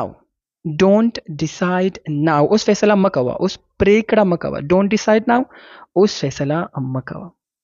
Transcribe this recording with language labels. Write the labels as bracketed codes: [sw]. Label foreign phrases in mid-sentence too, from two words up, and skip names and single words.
[en] Don't decide now. [ps] اوس فیصله مه کوه. اوس پرېکړه مه کوه. [en] Don't decide now. [ps] اوس فیصله مه کوه.